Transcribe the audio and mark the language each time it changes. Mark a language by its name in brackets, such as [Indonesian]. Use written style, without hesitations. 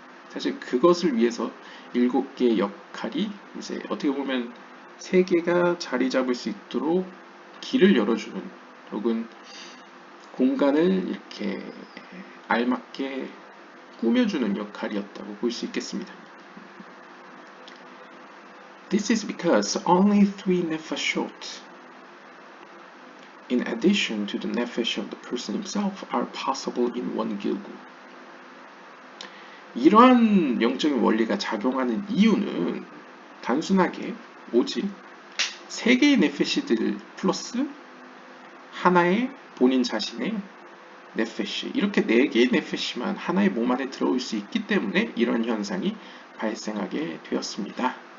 [Korean] 사실 그것을 위해서 7개의 역할이 이제 어떻게 보면 3개가 자리 잡을 수 있도록 길을 열어주는 혹은 공간을 이렇게 알맞게 꾸며주는 역할이었다고 볼 수 있겠습니다. [English] This is because only 3 nefashot, in addition to the nefesh of the person himself, are possible in one gilgul. [Korean] 이러한 영적인 원리가 작용하는 이유는 단순하게 오직 3개의 네페시들 플러스 하나의 본인 자신의 네페시, 이렇게 4개의 네페시만 하나의 몸 안에 들어올 수 있기 때문에 이런 현상이 발생하게 되었습니다.